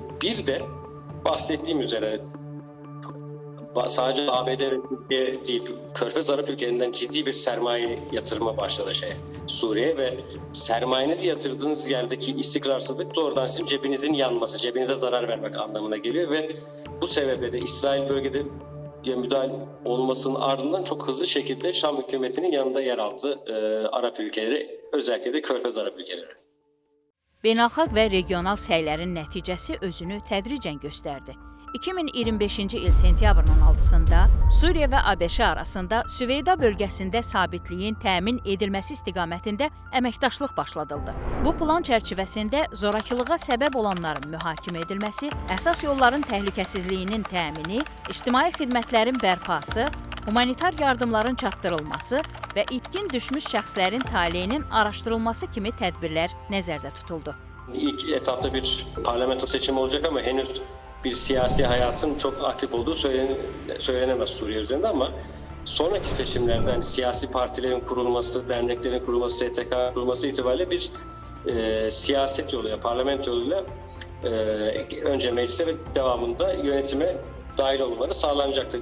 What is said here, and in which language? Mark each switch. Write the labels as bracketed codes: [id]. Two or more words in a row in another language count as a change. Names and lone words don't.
[tr] Bir de bahsettiğim üzere sadece ABD ve Türkiye değil, Körfez Arap ülkelerinden ciddi bir sermaye yatırıma başladı Suriye ve sermayenizi yatırdığınız yerdeki istikrarsızlık doğrudan sizin cebinizin yanması, cebinize zarar vermek anlamına geliyor ve bu sebeple de İsrail bölgede müdahale olmasının ardından çok hızlı şekilde Şam hükümetinin yanında yer aldı Arap ülkeleri, özellikle de Körfez Arap ülkeleri. [az] Beynəlxalq və regional səylərin nəticəsi özünü tədricən göstərdi. 2025-ci il sentyabrın 6-sında Suriya və ABŞ arasında Süveyda bölgəsində sabitliyin təmin edilməsi istiqamətində əməkdaşlıq başladıldı. Bu plan çərçivəsində zorakılığa səbəb olanların mühakimə edilməsi, əsas yolların təhlükəsizliyinin təmini, ictimai xidmətlərin bərpası, humanitar yardımların çatdırılması və itkin düşmüş şəxslərin taleyinin araşdırılması kimi tədbirlər nəzərdə tutuldu. [tr] İlk etapta bir parlamento seçimi olacak ama henüz bir siyasi hayatın çok aktif olduğu söylenemez Suriye üzerinde, ama sonraki seçimlerde yani siyasi partilerin kurulması, derneklerin kurulması, STK kurulması itibariyle bir siyaset yoluyla, parlamento yoluyla önce meclise ve devamında yönetime dahil olmaları sağlanacaktır.